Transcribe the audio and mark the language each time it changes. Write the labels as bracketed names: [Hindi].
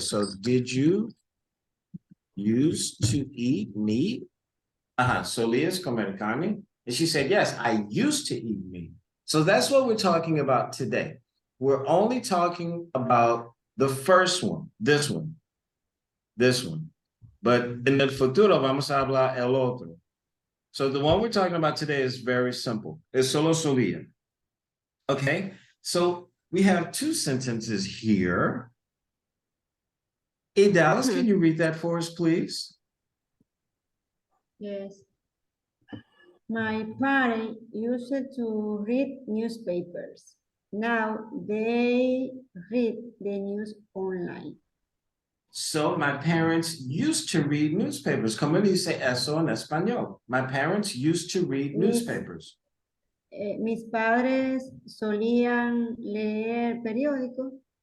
[English] So did you used to eat meat? [Spanish] Solia is comer carne. [English] And she said, yes, I used to eat meat. So that's what we're talking about today. We're only talking about the first one, this one. But [Spanish] en el futuro vamos a hablar el otro. [English] So the one we're talking about today is very simple. It's solo solía. Okay, so we have two sentences here. Hey, Dallas, can you read that for us, please? Yes. My parents used to read newspapers. Now they read the news online. So my parents used to read newspapers. [Spanish] Como dice eso en español? [English] My parents used to read newspapers. [Spanish] Mis padres solían leer periódicos.